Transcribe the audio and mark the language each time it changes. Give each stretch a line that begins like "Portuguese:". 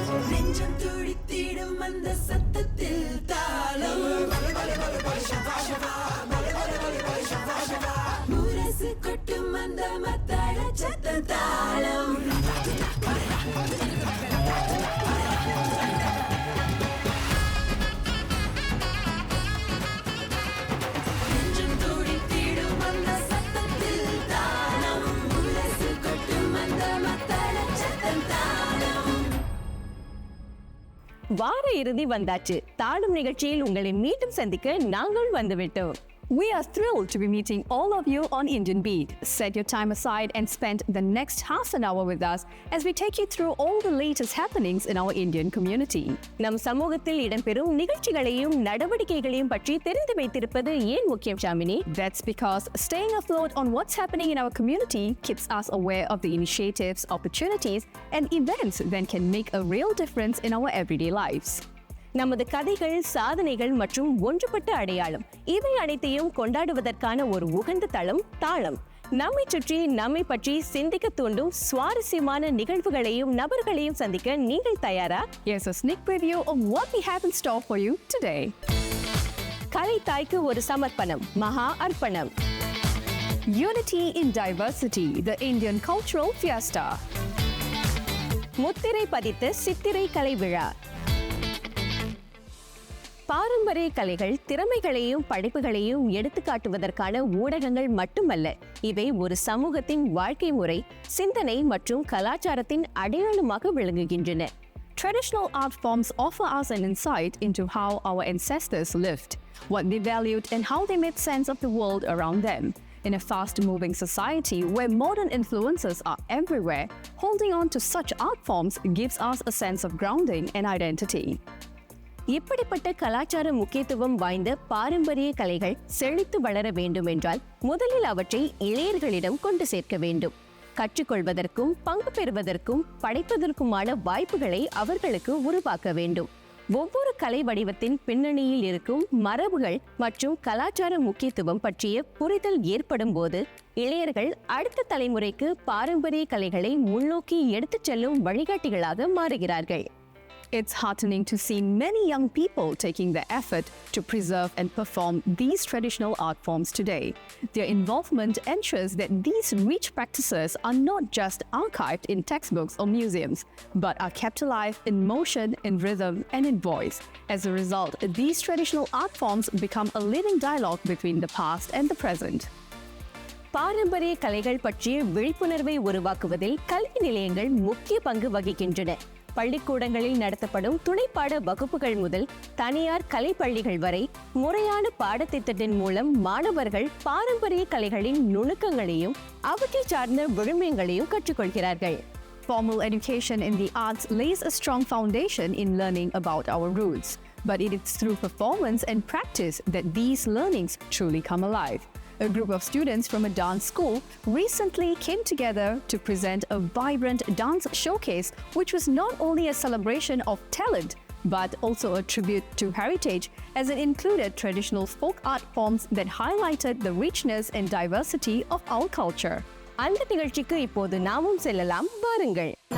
Tamil: நெஞ்சம் துடித்திடும் அந்த சத்தத்தில் தாளம் முரசு கொட்டும் அந்த மத்தள சத்தம் தாளம் நெஞ்சம் துடித்திடும் அந்த சத்தத்தில் தாளம் முரசு கொட்டும் அந்த மத்தள சத்தம் தாளம் வார இறுதி வந்தாச்சு. தாளம் நிகழ்ச்சியில் உங்களை மீண்டும் சந்திக்க நாங்கள் வந்துவிட்டோம்.
English: We are thrilled to be meeting all of you on Indian Beat. Set your time aside and spend the next half an hour with us as we take you through all the latest happenings in our Indian community.
Tamil: நம் சமூகத்தில் இடம்பெறும் நிகழ்ச்சிகளையும் நடவடிக்கைகளையும் பற்றி தெரிந்து வைத்திருப்பது ஏன் முக்கியம் Shamini?
English: That's because staying afloat on what's happening in our community keeps us aware of the initiatives, opportunities and events that can make a real difference in our everyday lives.
Tamil: நமது கதைகள், சாதனைகள் மற்றும் ஒன்றுபட்ட அடையாளம் இவை அனைத்தையும் கொண்டாடுவதற்கான ஒரு உகந்த தளம் தாளம். நம்மை சுற்றி நம்மை பற்றி சிந்திக்க தூண்டும் சுவாரஸ்யமான நிகழ்வுகளையும் நபர்களையும் சந்திக்க நீங்கள் தயாரா?
English: Here's a sneak preview of what we have in store for you today.
Tamil: கலை தாய்க்கு ஒரு சமர்ப்பணம், மகா அர்ப்பணம்.
English: Unity in Diversity, the Indian Cultural Fiesta.
Tamil: முத்திரை பதித்த சித்திரை கலை விழா. பாரம்பரிய கலைகள் திறமைகளையும் படைப்புகளையும் எடுத்துக்காட்டுவதற்கான ஊடகங்கள் மட்டுமல்ல, இவை ஒரு சமூகத்தின் வாழ்க்கை முறை, சிந்தனை மற்றும் கலாச்சாரத்தின் அடையாளமாக விளங்குகின்றன.
English: Traditional art forms offer us an insight into how our ancestors lived, what they valued and how they made sense of the world around them. In a fast-moving society where modern influences are everywhere, holding on to such art forms gives us a sense of grounding and identity.
Tamil: இப்படிப்பட்ட கலாச்சார முக்கியத்துவம் வாய்ந்த பாரம்பரிய கலைகள் செழித்து வளர வேண்டும் என்றால் முதலில் அவற்றை இளையர்களிடம் கொண்டு சேர்க்க வேண்டும். கற்றுக்கொள்வதற்கும் பங்கு பெறுவதற்கும் படைப்பதற்குமான வாய்ப்புகளை அவர்களுக்கு உருவாக்க வேண்டும். ஒவ்வொரு கலை வடிவத்தின் பின்னணியில் இருக்கும் மரபுகள் மற்றும் கலாச்சார முக்கியத்துவம் பற்றிய புரிதல் ஏற்படும் போது இளையர்கள் அடுத்த தலைமுறைக்கு பாரம்பரிய கலைகளை முன்னோக்கி எடுத்துச் செல்லும் வழிகாட்டிகளாக மாறுகிறார்கள்.
English: It's heartening to see many young people taking the effort to preserve and perform these traditional art forms today. Their involvement ensures that these rich practices are not just archived in textbooks or museums, but are kept alive in motion, in rhythm, and in voice. As a result, these traditional art forms become a living dialogue between the past and the present.
Tamil: பாரம்பரிய கலைகள் பற்றிய விழிப்புணர்வை உருவாக்குவதில் கல்வி நிலையங்கள் முக்கிய பங்கு வகிக்கின்றன. பள்ளிக்கூடங்களில் நடத்தப்படும் துணைப்பாட வகுப்புகள் முதல் தனியார் கலை பள்ளிகள் வரை முறையான பாடத்திட்டத்தின் மூலம் மாணவர்கள் பாரம்பரிய கலைகளின் நுணுக்கங்களையும் அவற்றை சார்ந்த விழுமியங்களையும் கற்றுக்கொள்கிறார்கள்.
English: Formal education in the arts lays a strong foundation in learning about our roots, but it is through performance and practice that these learnings truly come alive. A group of students from a dance school recently came together to present a vibrant dance showcase, which was not only a celebration of talent, but also a tribute to heritage, as it included traditional folk art forms that highlighted the richness and diversity of our culture.
Tamil: அந்த நிகழ்ச்சிக்கு இப்போது நாமும் செல்லலாம், வாருங்கள்.